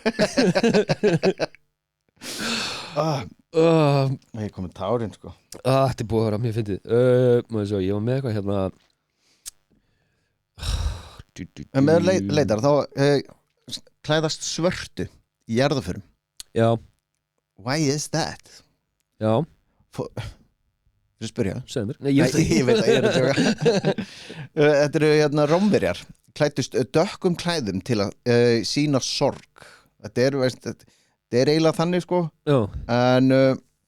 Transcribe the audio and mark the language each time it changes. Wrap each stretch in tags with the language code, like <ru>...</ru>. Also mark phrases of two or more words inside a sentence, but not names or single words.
<is>Ég er komið tárin sko Þetta er búið að vera mjög fyndið Má ég sjá, ég var með eitthvað hérna En með leitar þá klæðast svörtu í jarðaförum Já,</is> <en>Why is that?</en> <is>já, Fyrir spyrja segðu mér Nei, Ég veit að ég er að tjóka Þetta eru hérna Rómverjar klæddust dökkum klæðum til að sína sorg Þetta er eiginlega þannig sko Já,</is>